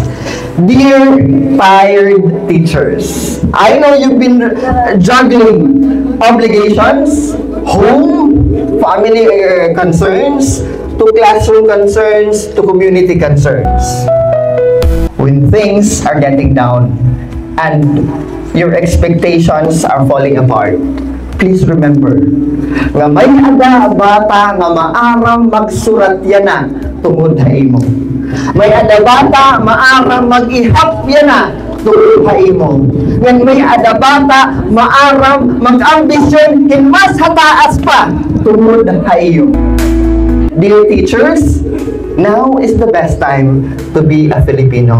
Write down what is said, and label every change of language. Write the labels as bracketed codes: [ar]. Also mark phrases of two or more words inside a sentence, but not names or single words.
[en] Dear tired teachers, I know you've been juggling obligations, home, family concerns, to classroom concerns, to community concerns. When things are getting down and your expectations are falling apart, please remember, [war] nga may ada bata nga maaram magsurat yana tungod ha imo. May ada bata maaram mag-ihap yana tungod ha imo. Ngan may ada bata maaram mag-ambisyon hinmas hataas pa tungod ha iyo. [en] Dear teachers, now is the best time to be a Filipino.